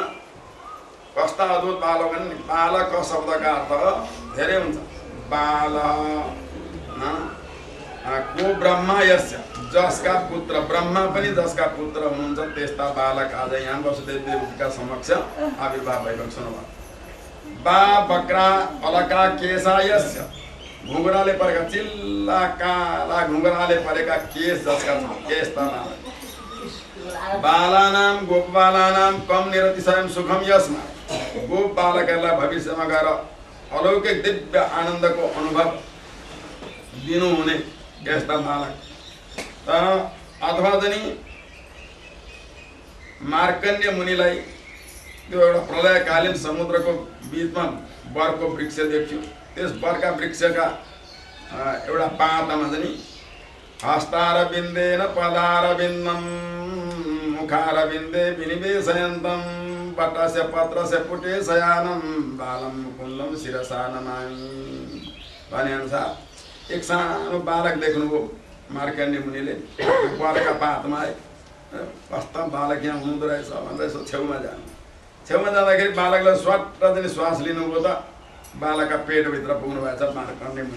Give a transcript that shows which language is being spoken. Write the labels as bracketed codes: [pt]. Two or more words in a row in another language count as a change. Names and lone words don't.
[ne] कस्ता अद्भुत बालक भने बालक शब्दका अर्थ धेरै हुन्छ। [sa] बाल को ब्रह्मा यस्य, [ne] जसका पुत्र ब्रह्मा पनि जसका पुत्र हुनुहुन्छ, त्यस्ता बालक आज यहाँ वसुदेव देवकीका समक्ष आविर्भाव भएको छ। [sa] बा बक्रा अलका केशा यस्य, [ne] घुँघराले परेका चिल्ला काला घुँघराले परेका केश जसका छन्, त्यस्ता बालक। [sa] बालानाम गोप बालानाम कम निरतिशयम सुखम यस्मा, [ne] गोप बालकहरूलाई भविष्यमा गएर अलौकिक दिव्य आनन्दको अनुभव दिनुहुने यस्ता बालक। अथवा चाहिँ मार्कण्डेय मुनिलाई त्यो एउटा प्रलयकालीन समुद्रको बिचमा बरको वृक्ष देख्यो। त्यस बरका वृक्षका एउटा पातमा चाहिँ [sa] हस्तारविन्देन पदारविन्दम मुखारविन्दे विनिवेशयन्तम पटस्य पत्रस्य पुटे शयानम बालम कुल्लम शिरसा नमामि [ne] भने अनुसार एक सानो बालक देख्नुभयो मार्कण्डेय मुनिले। बरका पातमा कस्ता बालक यहाँ हुँदो रहेछ भनेर यसो छेउमा जाँदाखेरि बालकलाई स्वाट चाहिँ श्वास लिनुभयो त बालकका पेटभित्र पुग्नु भएछ मार्कण्डेय मुनि।